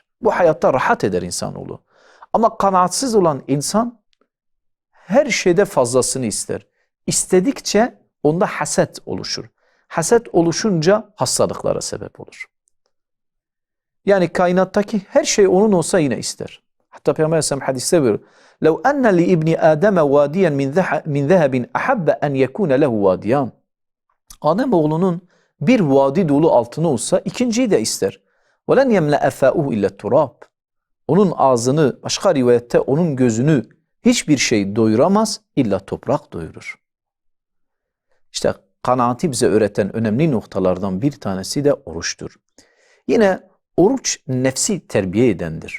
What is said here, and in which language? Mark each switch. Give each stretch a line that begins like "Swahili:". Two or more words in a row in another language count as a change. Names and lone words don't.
Turkish: Bu hayatta rahat eder insanoğlu. Ama kanaatsiz olan insan her şeyde fazlasını ister. İstedikçe onda haset oluşur. Haset oluşunca hastalıklara sebep olur. Yani kainattaki her şey onun olsa yine ister. Hatta Peygamber Aleyhisselam hadiste buyuruyor.
Arabic: لَوْ أَنَّ لِإِبْنِ آدَمَ وَادِيًا مِنْ ذَهَبٍ أَحَبَّ أَنْ يَكُونَ لَهُ وَادِيًا.
Turkish: Ademoğlunun bir vadi dolu altını olsa ikinciyi de ister.
Arabic: وَلَنْ يَمْلَأَ فَاؤُهُ إِلَّا التُّرَابِ.
Turkish: Onun ağzını, başka rivayette onun gözünü hiçbir şey doyuramaz, illa toprak doyurur. İşte kanaati bize öğreten önemli noktalardan bir tanesi de oruçtur. Yine oruç nefsi terbiye edendir.